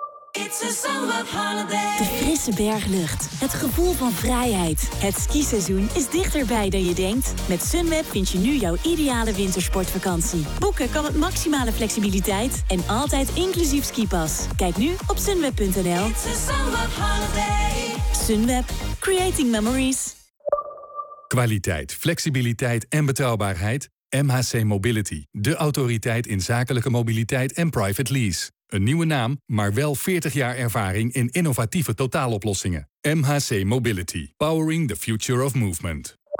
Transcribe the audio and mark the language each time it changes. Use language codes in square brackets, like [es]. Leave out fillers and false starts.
[en] It's a summer holiday. [nl] De frisse berglucht. Het gevoel van vrijheid. Het skiseizoen is dichterbij dan je denkt. Met Sunweb vind je nu jouw ideale wintersportvakantie. Boeken kan met maximale flexibiliteit en altijd inclusief skipas. Kijk nu op sunweb.nl. [en] It's a summer holiday. Sunweb. Creating memories. [nl] Kwaliteit, flexibiliteit en betrouwbaarheid. MHC Mobility, de autoriteit in zakelijke mobiliteit en private lease. Een nieuwe naam, maar wel 40 jaar ervaring in innovatieve totaaloplossingen. [en] MHC Mobility, powering the future of movement.